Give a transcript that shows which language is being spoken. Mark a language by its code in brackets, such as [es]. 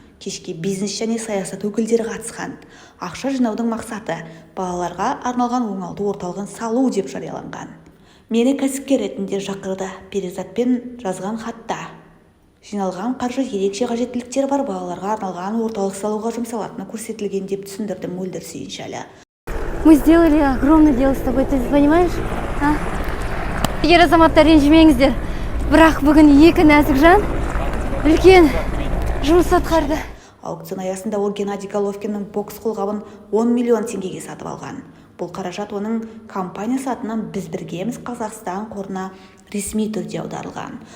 [kk] Кешке бизнес және саясат өкілдері қатысқан. Ақша жинаудың мақсаты балаларға арналған оңалту орталығын салу деп жарияланған. Мені кәсіпкер ретінде шақырды. Перизатпен жазған хатта жиналған қаржы ерекше қажеттіліктер бар балаларға арналған орталық салуға жұмсалатыны көрсетілген деп түсіндірді Мөлдір Сүйіншәлі. [ru] Мы сделали огромное дело с тобой, ты понимаешь? [kk] Егер азаматтар ренжімеңіздер, бірақ бүгін екі нәзік жан үлкен жұмыс атқарды. Аукцион аясында ол Геннадий Головкиннің бокс қолғабын 10 миллион теңгеге сатып алған. Бұл қаражат оның компаниясы атынан Біз біргеміз Қазақстан қорына ресми түрде аударылған.